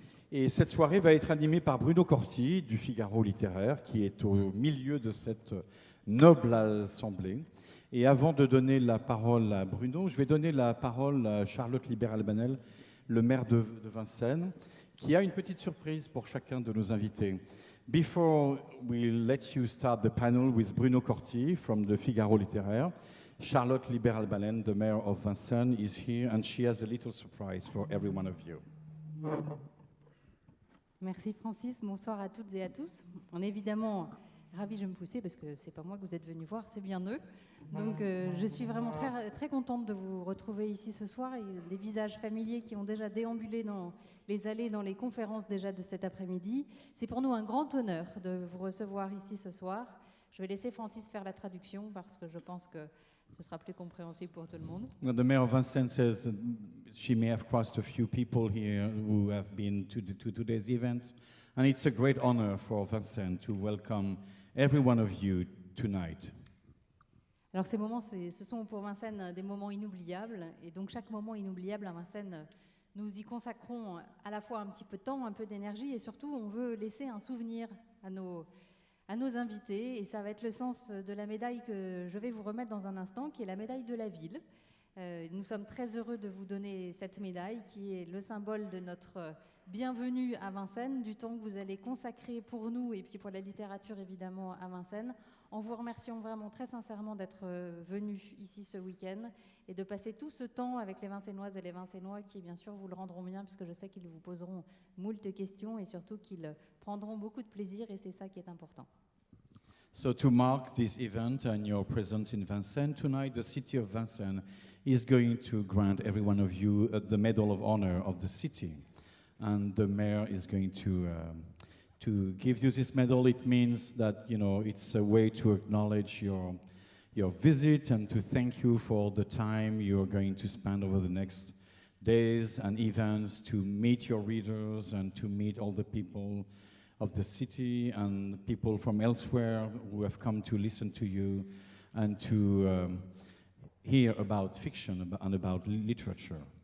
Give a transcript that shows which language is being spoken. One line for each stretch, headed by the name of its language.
French: Et cette soirée va être animée par Bruno Corti du Figaro littéraire, qui est au milieu de cette noble assemblée. Et avant de donner la parole à Bruno, je vais donner la parole à Charlotte Libert-Albanel, le maire de Vincennes, qui a une petite surprise pour chacun de nos invités.
English: Before we let you start the panel with Bruno Corti from the Figaro littéraire, Charlotte Libert-Albanel, the mayor of Vincennes, is here and she has a little surprise for every one of you.
French: Merci Francis, bonsoir à toutes et à tous. On est évidemment ravis, je vais me pousser parce que c'est pas moi que vous êtes venus voir, c'est bien eux. Donc je suis vraiment très contente de vous retrouver ici ce soir et des visages familiers qui ont déjà déambulé dans les allées, dans les conférences déjà de cet après-midi. C'est pour nous un grand honneur de vous recevoir ici ce soir. Je vais laisser Francis faire la traduction parce que je pense que ce sera plus compréhensible pour tout le monde.
English: Well, the mayor of Vincennes says that she may have crossed a few people here who have been to today's events, and it's a great honor for Vincennes to welcome every one of you tonight.
French: Alors ces moments, ce sont pour Vincennes des moments inoubliables, et donc chaque moment inoubliable à Vincennes, nous y consacrons à la fois un petit peu de temps, un peu d'énergie, et surtout on veut laisser un souvenir à nos invités, et ça va être le sens de la médaille que je vais vous remettre dans un instant, qui est la médaille de la ville. Nous sommes très heureux de vous donner cette médaille qui est le symbole de notre bienvenue à Vincennes, du temps que vous allez consacrer pour nous et puis pour la littérature évidemment à Vincennes, en vous remerciant vraiment très sincèrement d'être venus ici ce week-end et de passer tout ce temps avec les Vincennoises et les Vincennois qui bien sûr vous le rendront bien puisque je sais qu'ils vous poseront moult questions et surtout qu'ils prendront beaucoup de plaisir et c'est ça qui est important.
English: So to mark this event and your presence in Vincennes tonight, the city of Vincennes is going to grant every one of you the Medal of Honor of the city. And the mayor is going to give you this medal. It means that, you know, it's a way to acknowledge your visit and to thank you for the time you're going to spend over the next days and events to meet your readers and to meet all the people of the city and people from elsewhere who have come to listen to you and to hear about fiction and about literature.